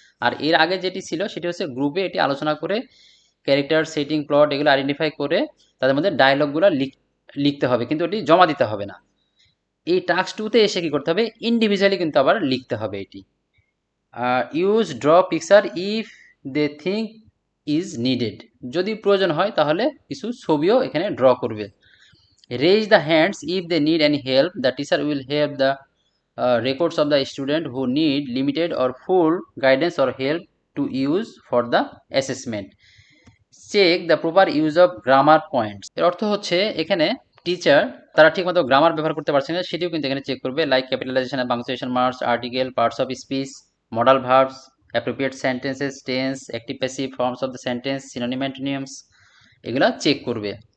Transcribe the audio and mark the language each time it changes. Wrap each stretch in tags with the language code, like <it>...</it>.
<bn>আর এর আগে যেটি ছিল সেটি হচ্ছে গ্রুপে এটি আলোচনা করে ক্যারেক্টার সেটিং প্লট এগুলো আইডেন্টিফাই করে তাদের মধ্যে ডায়লগগুলো লিখতে হবে, কিন্তু এটি জমা দিতে হবে না। এই টাস্ক 2তে এসে কি করতে হবে, ইন্ডিভিজুয়ালি কিন্তু আবার লিখতে হবে এটি।</bn> <en>use draw picture if they think is needed,</en> <bn>যদি প্রয়োজন হয় তাহলে কিছু ছবিও এখানে ড্র করবে।</bn> <en>Raise the hands if they need any help, the teacher will help the records of the student who need limited or full guidance or help to use for the assessment. Check the proper use of grammar points.</en> <bn>এর অর্থ হচ্ছে এখানে teacher তারা ঠিকমতো grammar ব্যবহার করতে পারছে না সেটিও কিন্তু এখানে চেক করবে, like capitalisation and punctuation marks, article, parts of speech, modal verbs, appropriate sentences, tense, active passive forms of the sentence, synonym antonyms, এগুলা চেক করবে।</bn>